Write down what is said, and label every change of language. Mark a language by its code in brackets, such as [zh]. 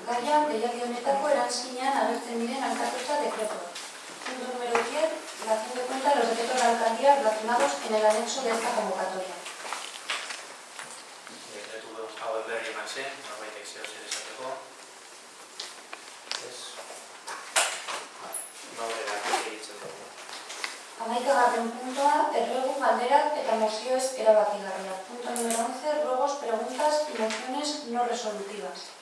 [eu] Gaia, deialdi honetako eranskinean agertzen diren alkatetza dekretua. [es] Punto número 10, relación de cuenta de los decretos de alcaldía relacionados en el anexo de esta convocatoria. [eu] Dekretu hauen berri eman zen, norbaitek zeo zer esateko. Ez? Aurrera, egitzen dugu. 11. puntua, erregu, galderak eta mozioez erabakigarriak. [es] Punto número 11, ruegos, preguntas y mociones no resolutivas.